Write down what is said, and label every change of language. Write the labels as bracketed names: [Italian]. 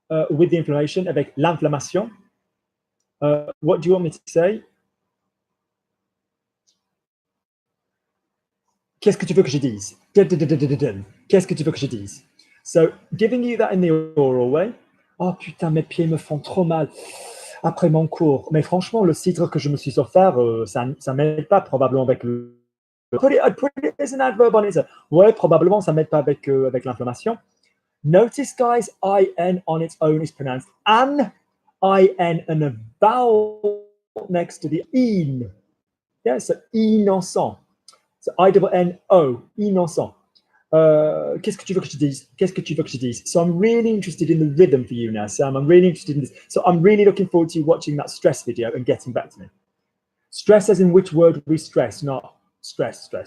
[English] With the inflammation, [French] avec l'inflammation. [English] What do you want me to say? [French] Qu'est-ce que tu veux que je dise? Qu'est-ce que tu veux que je dise? [English] So, giving you that in the oral way. [French] Oh putain, mes pieds me font trop mal après mon cours. Mais franchement, le citre que je me suis offert, ça m'aide pas probablement avec le... [English] I'd put it as an adverb on it. [French] Ouais, probablement, ça m'aide pas avec l'inflammation. [English] Notice, guys, IN on its own is pronounced an, IN, and a vowel next to the in. Yeah, so innocent. So I-N-N-O, innocent. [French] Qu'est-ce que tu veux que je dise? Qu'est-ce que tu veux que je dise? [English] So I'm really interested in the rhythm for you now, Sam. I'm really interested in this. So I'm really looking forward to you watching that stress video and getting back to me. Stress as in which word we stress, not stress.